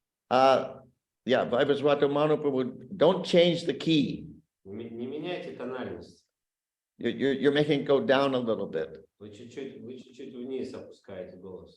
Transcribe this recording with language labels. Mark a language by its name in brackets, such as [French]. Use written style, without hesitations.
[English] Yeah, Vaivasvata Manu Prabhu, don't change the key. [Russian] Не меняйте тональность. [English] You're making it go down a little bit. [Russian] Вы чуть-чуть вниз опускаете голос.